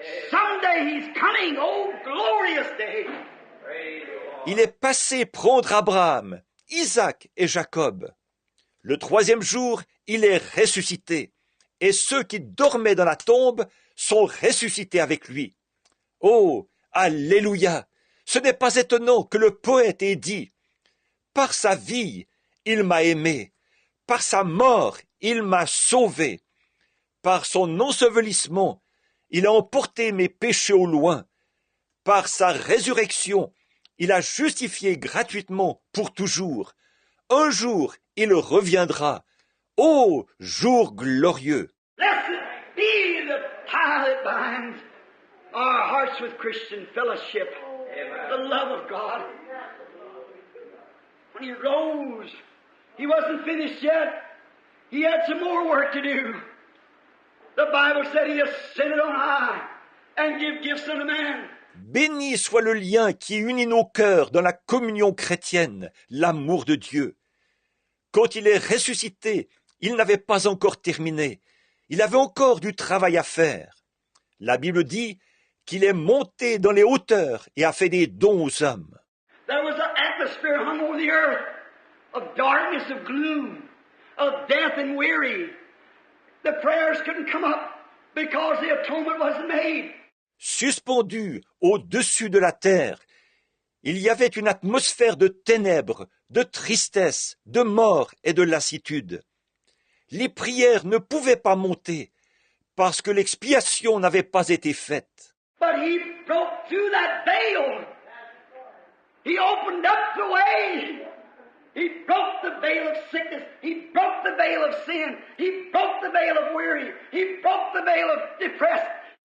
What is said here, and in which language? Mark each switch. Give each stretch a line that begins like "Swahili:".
English: Someday he's coming, oh glorious day.
French: Il est passé prendre Abraham, Isaac et Jacob. Le troisième jour, il est ressuscité, et ceux qui dormaient dans la tombe sont ressuscités avec lui. Oh, alléluia! Ce n'est pas étonnant que le poète ait dit « Par sa vie, il m'a aimé, par sa mort, il m'a sauvé, par son ensevelissement, il a emporté mes péchés au loin, par sa résurrection, il a justifié gratuitement pour toujours. Un jour, il reviendra. Ô jour glorieux!
English: Blessed be the tie that binds our hearts with Christian fellowship, the love of God. When he rose, he wasn't finished yet. He had some more work to do. The Bible said he ascended on high and give gifts unto man.
French: Béni soit le lien qui unit nos cœurs dans la communion chrétienne, l'amour de Dieu. Quand il est ressuscité, il n'avait pas encore terminé. Il avait encore du travail à faire. La Bible dit qu'il est monté dans les hauteurs et a fait des dons aux hommes.
English: There was an atmosphere hung over the earth of darkness, of gloom, of death and weary. The prayers couldn't come up because the atonement wasn't made.
French: Suspendu au-dessus de la terre, il y avait une atmosphère de ténèbres, de tristesse, de mort et de lassitude. Les prières ne pouvaient pas monter parce que l'expiation n'avait pas été faite.
English: But he broke through that veil. He opened up the way. He broke the veil of sickness. He broke the veil of sin. He broke the veil of weary. He broke the veil of depressed.